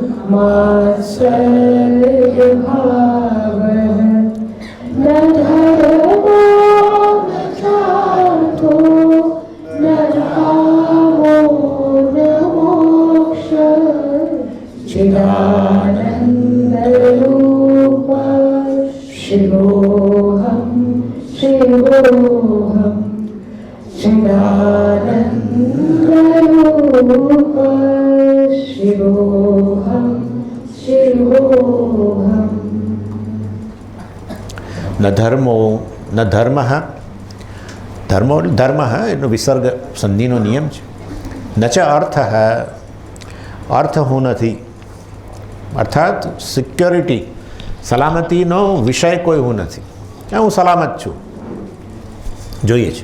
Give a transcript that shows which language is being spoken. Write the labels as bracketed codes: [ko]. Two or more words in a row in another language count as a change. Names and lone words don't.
[sa] मात्सर्यभावः न धर्मो न चार्थो न धामो न मोक्षः चिदानन्दरूप शिवोऽहं शिवोऽहं चिदानन्दरूप शिवोऽहं शिवोऽहम्। [gu] ન ધર્મો ન ધર્મ ધર્મો ધર્મ એનો વિસર્ગ સંધિનો નિયમ છે. ન ચ અર્થ અર્થ હું નથી, અર્થાત સિક્યોરિટી સલામતીનો વિષય કોઈ હું નથી, હું સલામત છું જોઈએ છે.